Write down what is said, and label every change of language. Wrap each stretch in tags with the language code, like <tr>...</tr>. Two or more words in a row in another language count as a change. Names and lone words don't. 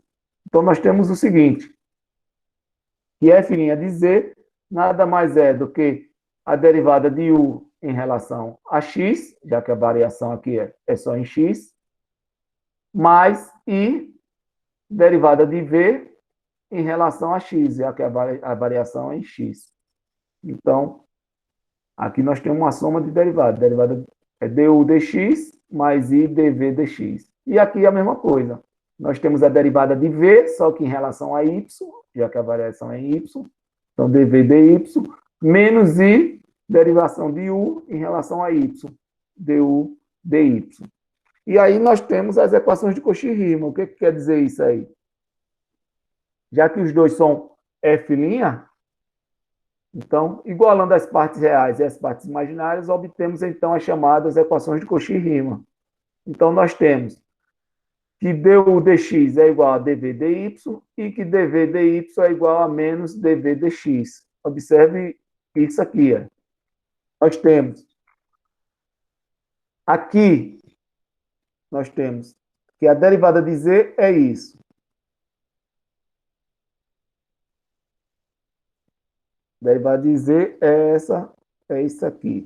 <pt>Então, nós temos o seguinte, que f' de z nada mais é do que a derivada de u em relação a x, já que a variação aqui é só em x, mais i derivada de v em relação a x, já que a variação é em x. Então, aqui nós temos uma soma de derivadas. Derivada é du dx mais i dv dx. E aqui é a mesma coisa. Nós temos a derivada de v, só que em relação a y, já que a variação é em y. Então, dv dy, menos i, derivação de u em relação a y, du dy. E aí nós temos as equações de Cauchy-Riemann. O que quer dizer isso aí? Já que os dois são f', então, igualando as partes reais e as partes imaginárias, obtemos então as chamadas equações de Cauchy-Riemann. Então, nós temos que du dx é igual a dv dy e que dv dy é igual a menos dv dx. Observe isso aqui. Nós temos aqui, nós temos que a derivada de z é isso. Derivada de z é isso aqui.</pt>